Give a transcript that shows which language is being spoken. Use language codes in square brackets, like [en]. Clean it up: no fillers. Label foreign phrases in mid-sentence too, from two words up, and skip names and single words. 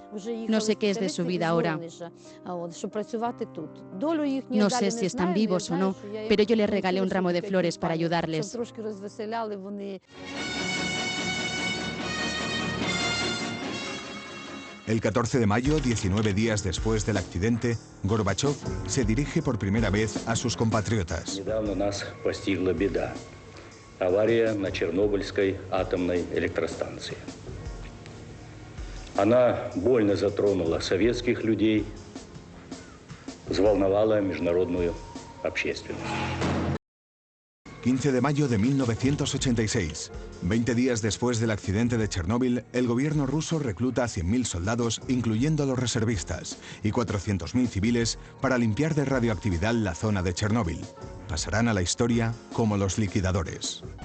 [es] No sé qué es de su vida ahora. No sé si están vivos o no, pero yo le regalé un ramo de flores para ayudarles. El 14 de mayo, 19 días después del accidente, Gorbachev se dirige por primera vez a sus compatriotas. [ru] Авария на Чернобыльской атомной электростанции. Она больно затронула советских людей, взволновала международную общественность. [es] 15 de mayo de 1986. 20 días después del accidente de Chernóbil, el gobierno ruso recluta a 100.000 soldados, incluyendo a los reservistas, y 400.000 civiles para limpiar de radioactividad la zona de Chernóbil. Pasarán a la historia como los liquidadores.